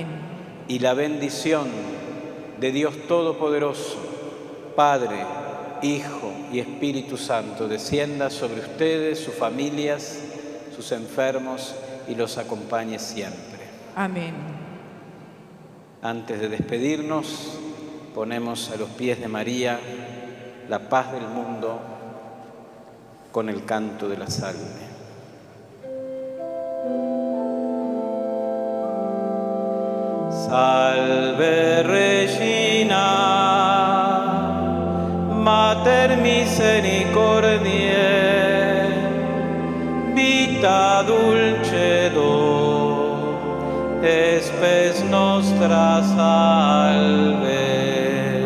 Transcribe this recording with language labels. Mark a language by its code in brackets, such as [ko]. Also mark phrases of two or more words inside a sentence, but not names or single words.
[es] Y la bendición de Dios Todopoderoso, Padre, Hijo y Espíritu Santo, descienda sobre ustedes, sus familias, sus enfermos y los acompañe siempre. Amén. Antes de despedirnos, ponemos a los pies de María la paz del mundo con el canto de la salve. [la] Salve Regina, Mater misericordiae, vita dulcedo, spes nostra salve.